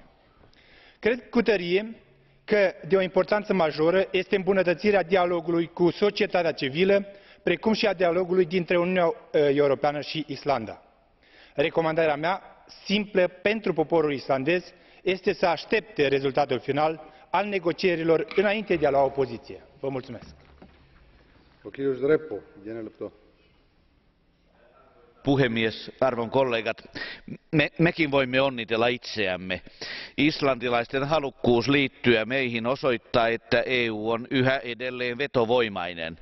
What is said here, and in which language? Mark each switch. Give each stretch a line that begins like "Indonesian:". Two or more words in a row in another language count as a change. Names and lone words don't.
Romanian: Cred cu tărie că de o importanță majoră este îmbunătățirea dialogului cu societatea civilă, precum și a dialogului dintre Uniunea Europeană și Islanda. Recomandarea mea, simplă pentru poporul islandez, este să aștepte rezultatul final al negocierilor înainte de a lua o poziție. Vă mulțumesc.
Finnish: Puhemies, arvon kollegat, mekin voimme onnitella itseämme. Islantilaisten halukkuus liittyä meihin osoittaa, että EU on yhä edelleen vetovoimainen.